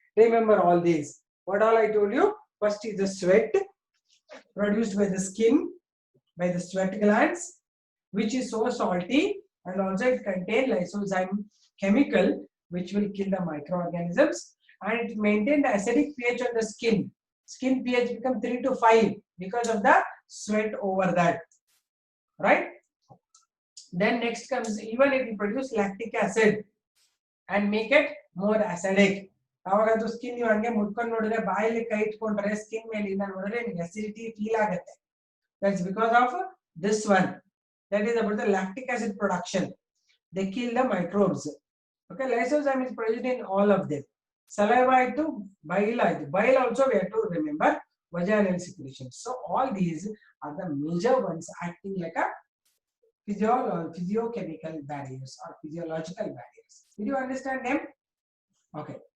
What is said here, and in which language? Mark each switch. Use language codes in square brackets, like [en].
[en] Remember all these. What all I told you? First is the sweat produced by the skin, by the sweat glands, which is so salty, and also it contains lysozyme chemical, which will kill the microorganisms, and it maintains the acidic pH on the skin. Skin pH become 3 to 5 because of the sweat over that, right? Then next comes, even if you produce lactic acid and make it more acidic. [kn] ಅವಾಗಂತೂ skin ನೀವು ಹಂಗೆ ಮುಟ್ಕೊಂಡು ನೋಡಿದ್ರೆ ಬಾಯಲ್ಲಿ ಕೈ ಇಟ್ಕೊಂಡ್ರೆ skin ಮೇಲೆ ಇಂದ ನೋಡಿದ್ರೆ ನಿಮಗೆ ಅಸಿಡಿಟಿ ಫೀಲ್ ಆಗುತ್ತೆ. [en] That's because of this one. That is about the lactic acid production. They kill the microbes. Okay, lysozyme is produced in all of them. Saliva to bile. Bile also we have to remember vaginal secretions. So all these are the major ones acting like a physiochemical barriers or physiological barriers. Did you understand them? Okay.